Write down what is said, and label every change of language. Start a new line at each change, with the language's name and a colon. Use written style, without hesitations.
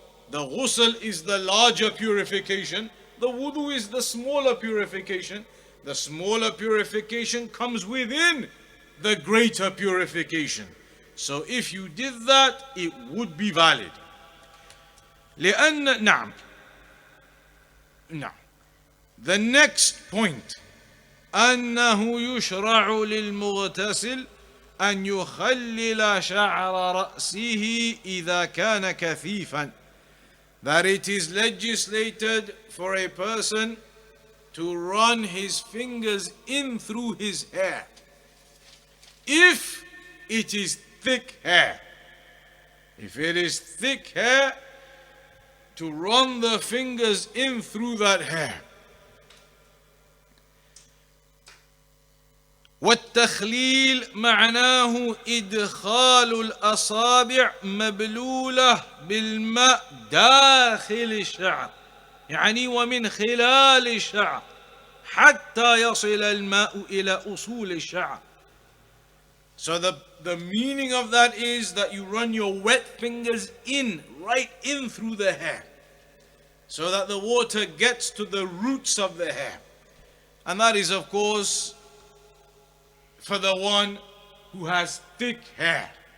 English: The ghusl is the larger purification. The wudu is the smaller purification. The smaller purification comes within the greater purification. So if you did that, it would be valid.
Arabic: نعم.
English: The next point,
Arabic: أنه يشرع للمغتسل أن يخلل شعر رأسه إذا كان كثيفا.
English: That it is legislated for a person to run his fingers in through his hair, if it is thick hair. If it is thick hair, to run the fingers in through that hair.
Arabic: والتخليل معناه إدخال الأصابع مبلولة بالماء داخل الشعر، يعني ومن خلال الشعر حتى يصل الماء إلى أصول الشعر.
English: So the meaning of that is that you run your wet fingers right in through the hair, so that the water gets to the roots of the hair. And that is, of course, for the one who has thick hair.